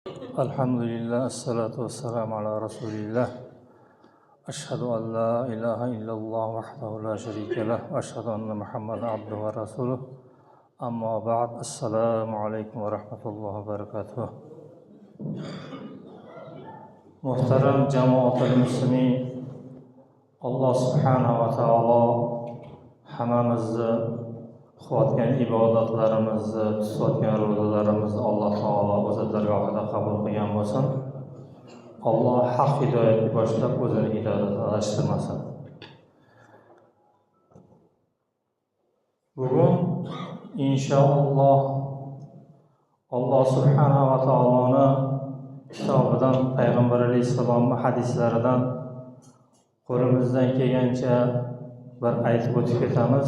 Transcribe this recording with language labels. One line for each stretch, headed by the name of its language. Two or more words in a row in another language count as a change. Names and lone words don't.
Arabic: الحمد لله، والصلاة والسلام على رسول الله. أشهد أن لا إله إلا الله وحده لا شريك له وأشهد أن محمدا عبده ورسوله. أما بعد. السلام عليكم ورحمة الله وبركاته.
Uzbek: Muhtaram
Arabic: جماعة المسلمين,
Uzbek: Allah
Arabic: سبحانه وتعالى
Uzbek: hammamizni qilayotgan ibodatlarimizni, tutayotgan ro'zalarimizni Alloh taolo o'z dargohida qabul qilgan bo'lsin. Alloh haq hidoyatga boshlab o'zini hidoyatga alashtirmasin. Bugun inshaalloh Alloh
Arabic: سبحانه وتعالى
Uzbek: kitobidan, payg'ambar alayhissalomning hadislaridan qo'limizdan kelgancha bir aytib o'tib ketamiz.